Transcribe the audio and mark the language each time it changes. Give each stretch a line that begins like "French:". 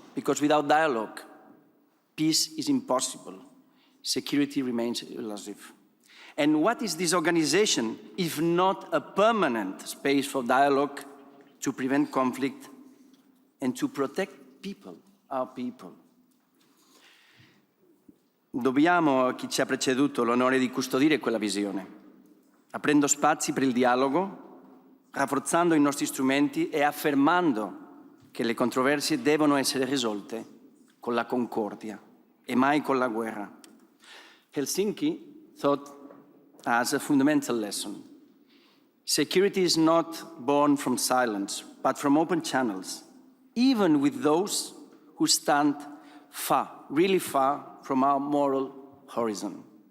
English: Because without dialogue, peace is impossible. Security remains elusive. And what is this organization if not a permanent space for dialogue to prevent conflict and to protect people, our people?
Italian: Dobbiamo a chi ci ha preceduto l'onore di custodire quella visione, aprendo spazi per il dialogo, rafforzando i nostri strumenti e affermando che le controversie devono essere risolte con la concordia e mai con la guerra.
English: Helsinki taught as a fundamental lesson. Security is not born from silence, but from open channels, even with those who stand far, really far from our moral horizon.